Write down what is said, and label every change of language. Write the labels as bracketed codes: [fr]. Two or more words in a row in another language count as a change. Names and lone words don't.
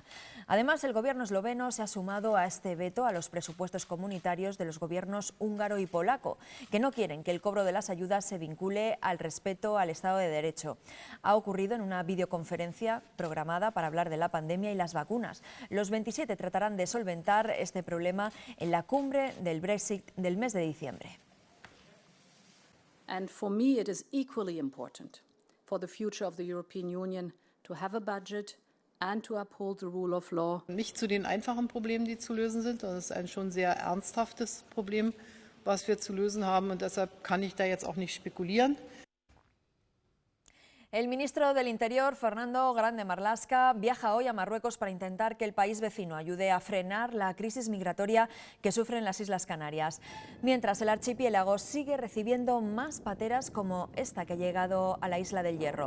[es] Además, el gobierno esloveno se ha sumado a este veto a los presupuestos comunitarios de los gobiernos húngaro y polaco, que no quieren que el cobro de las ayudas se vincule al respeto al Estado de Derecho. Ha ocurrido en una videoconferencia programada para hablar de la pandemia y las vacunas. Los 27 tratarán de solventar este problema en la cumbre del Brexit del mes de diciembre. [en] And for me it is equally important for the future of the European Union to have a budget and to uphold the rule of law. [de] Nicht zu den einfachen Problemen, die zu lösen sind. Das ist ein schon sehr ernsthaftes Problem, was wir zu lösen haben, und deshalb kann ich da jetzt auch nicht spekulieren. [es] El ministro del Interior, Fernando Grande Marlaska, viaja hoy a Marruecos para intentar que el país vecino ayude a frenar la crisis migratoria que sufren las Islas Canarias. Mientras, el archipiélago sigue recibiendo más pateras como esta que ha llegado a la isla del Hierro.